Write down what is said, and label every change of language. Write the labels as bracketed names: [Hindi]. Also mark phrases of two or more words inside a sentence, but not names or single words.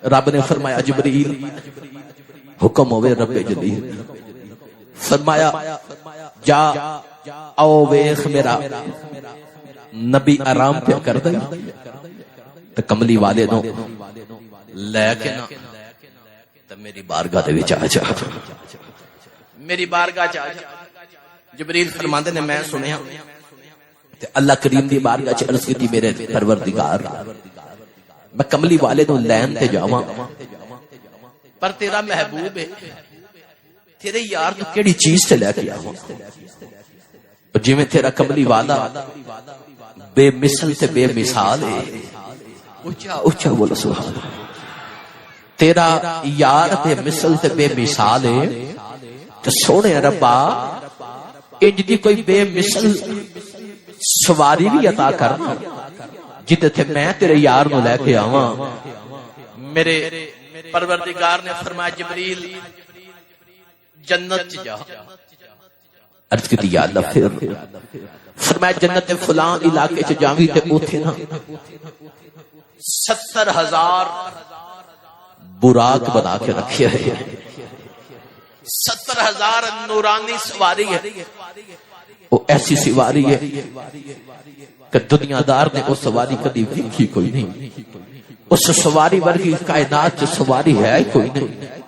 [Punjabi] رب نے فرمایا جبریل حکم ہوئے رب جلیل، فرمایا جا او ویخ میرا نبی آرام پہ کر دے تو کملی والے نو لے کے نا تو میری بارگاہ دے وچ آ جا، میری بارگاہ چ آ جا۔ جبریل فرماندے نے میں سنیا تے اللہ کریم دی بارگاہ چ عرض کیتی میرے پروردگار میں کملی والے نو لین تے جاواں، پر تیرا محبوب ہے، تیرے یار تو کیڑی چیز تے لے کے آواں؟ جویں تیرا کملی والا بے مثل تے بے مثال ہے، اونچا اونچا بولو [Arabic] سبحان اللہ، [Punjabi] تیرا یار بے مثل تے بے مثال ہے، تے سونے ربا انج دی کوئی بے مثل سواری بھی عطا کرنا جتے تھے میں تیرے یار نو لے کے آواں۔ میرے پروردگار نے فرمایا جبریل جنت جا، عرض کی [Arabic] یا اللہ [Punjabi] پھر فرمایا جنت فلاں علاقے چ جاویں تے اوتھے نا 70,000 براق بنا کے رکھے ہے، 70,000 نورانی سواری ہے، [Urdu] وہ ایسی سواری ہے کہ دنیا دار نے وہ سواری کبھی دیکھی کوئی نہیں، [Punjabi] اس سواری ورگی کائنات چ سواری [Urdu] ہے ہی کوئی نہیں۔